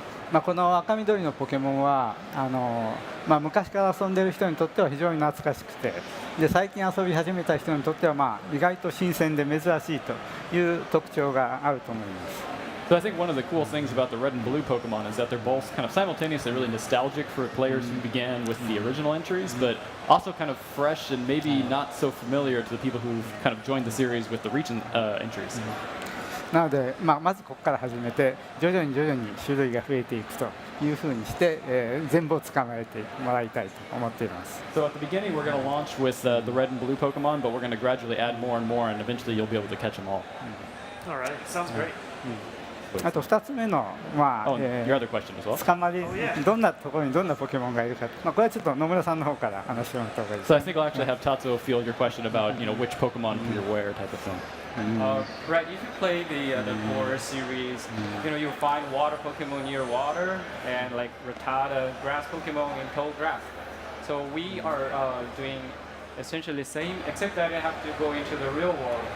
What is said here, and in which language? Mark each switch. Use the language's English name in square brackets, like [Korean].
[Japanese] まあこの赤緑のポケモンはまあ、昔から遊んでいる人にとっては非常に懐かしくて、で最近遊び始めた人にとってはまあ意外と新鮮で珍しいという特徴があると思います。 [English] So I think one of the cool things about the red and blue Pokemon is that they're both kind of simultaneously really nostalgic for players who began with the original entries, but also kind of fresh and maybe not so familiar to the people who've kind of joined the series with the recent entries. [Japanese] なので、まずここから始めて徐々に種類が増えていくというふうにして、全部を捕まえてもらいたいと思っています。 [English] So at the beginning we're going to launch with the red and blue Pokemon, but we're going to gradually add more and more, and eventually you'll be able to catch them all. All right, sounds great. [Japanese] あと2つ目の、まあ [English] Oh, your other question as well. [Japanese] 捕まり、どんなところにどんなポケモンがいるか、まあ、これはちょっと野村さんの方から話してもらった方がいいです。 [English] So I think I'll actually have Tatsuo field your question about which Pokemon you're where type of thing. Right, if you play the core series, you'll find water Pokemon near water and like Rattata grass Pokemon in tall grass. So we are doing essentially the same, except that you have to go into the real world.